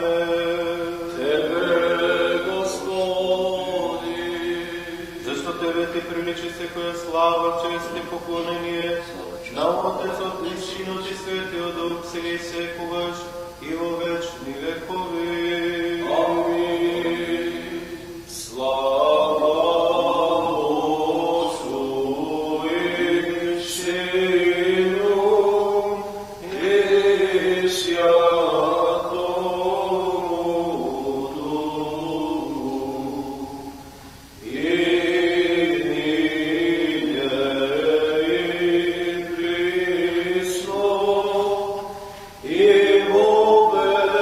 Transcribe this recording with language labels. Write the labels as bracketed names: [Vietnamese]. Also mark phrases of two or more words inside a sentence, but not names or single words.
[Macedonian] Тебе, Господи, зашто Тебе ти приличи секоја слава, чест и поклонение, на Отецот и Синот и Светиот Дух, сега и секогаш и во вечни векови. Амин. [Church Slavic] Слава Отцу и Сину и Святому Духу, и нине и присно и во